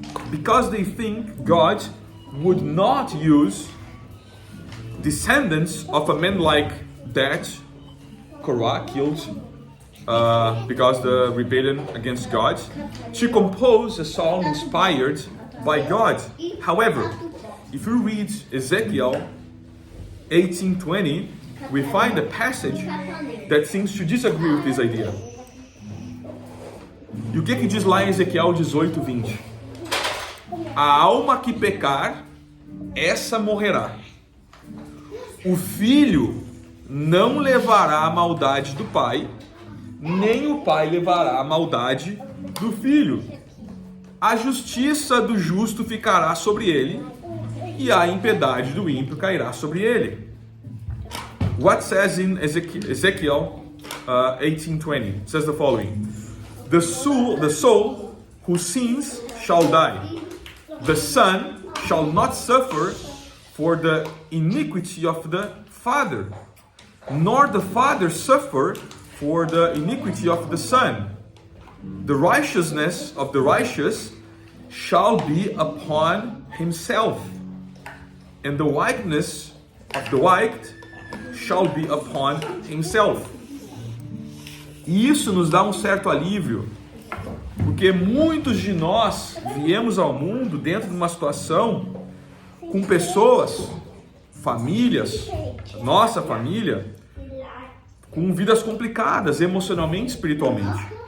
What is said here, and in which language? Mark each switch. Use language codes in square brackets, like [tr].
[en] Because they think God would not use descendants of a man like that Korah killed because the rebellion against God, to compose a psalm inspired by God. However, if you read Ezekiel 18:20, we find a passage that seems to disagree with this idea. [pt] E o que diz lá em Ezequiel 18:20? A alma que pecar, essa morrerá. O filho não levará a maldade do pai, nem o pai levará a maldade do filho. A justiça do justo ficará sobre ele, e a impiedade do ímpio cairá sobre ele. [en] What says in Ezekiel 18:20? It says the following: the soul who sins shall die. The son shall not suffer for the iniquity of the father, nor the father suffer for the iniquity of the son. The righteousness of the righteous shall be upon himself, and the wickedness of the wicked shall be upon himself. [pt] E isso nos dá um certo alívio, porque muitos de nós viemos ao mundo dentro de uma situação com pessoas, famílias, nossa família, com vidas complicadas emocionalmente e espiritualmente.